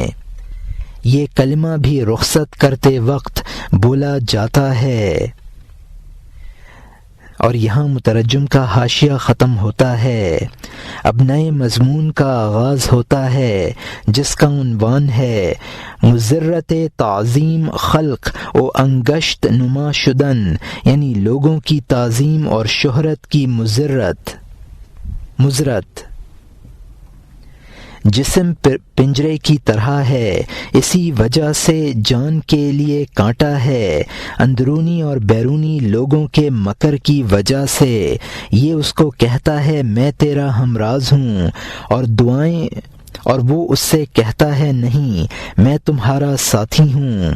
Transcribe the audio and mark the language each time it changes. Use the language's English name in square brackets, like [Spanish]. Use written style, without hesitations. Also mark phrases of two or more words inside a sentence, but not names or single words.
[Urdu] یہ کلمہ بھی رخصت کرتے وقت بولا جاتا ہے۔ اور یہاں مترجم کا حاشیہ ختم ہوتا ہے۔ اب نئے مضمون کا آغاز ہوتا ہے جس کا عنوان ہے [Persian] مضرت تعظیم خلق و انگشت نما شدن، [Urdu] یعنی لوگوں کی تعظیم اور شہرت کی مضرت۔ جسم پنجرے کی طرح ہے، اسی وجہ سے جان کے لیے کانٹا ہے، اندرونی اور بیرونی لوگوں کے مکر کی وجہ سے یہ اس کو کہتا ہے میں تیرا ہمراز ہوں، اور دعائیں، اور وہ اس سے کہتا ہے نہیں میں تمہارا ساتھی ہوں۔